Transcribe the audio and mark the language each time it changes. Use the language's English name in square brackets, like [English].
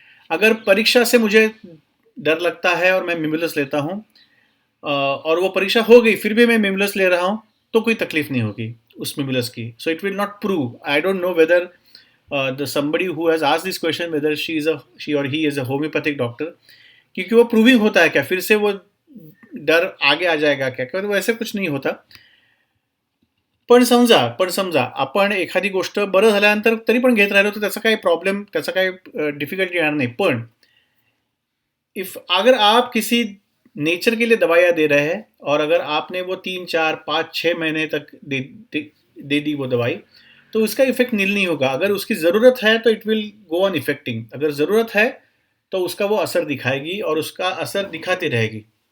[Hindi] अगर परीक्षा से मुझे डर लगता है और मैं मिमुलस लेता हूँ और वो परीक्षा हो गई फिर भी मैं मिमुलस ले रहा हूँ तो कोई तकलीफ नहीं होगी. उसमें मिलस की. [English] So it will not prove. I don't know whether the somebody who has asked this question whether she or he is a homeopathic doctor, [Hindi] क्योंकि वो प्रूविंग होता है क्या, फिर से वो डर आगे आ जाएगा क्या, [Marathi] किंवा वैसे कुछ नाही होता. पण समजा आपण एखादी गोष्ट बरं झाल्यानंतर तरी पण घेत राहिलो तर त्याचा काही प्रॉब्लेम, त्याचा काही डिफिकल्टी येणार नाही. [Hindi] पण इफ अगर आप किसी नेचर के लिए दवाइयाँ दे रहे हैं और अगर आपने वो 3, 4, 5, 6 महीने तक दे दी वो दवाई, तो उसका इफेक्ट नील नहीं होगा. अगर उसकी ज़रूरत है तो [English] It will go on affecting. [Hindi] अगर ज़रूरत है तो उसका वो असर दिखाएगी और उसका असर दिखाती रहेगी.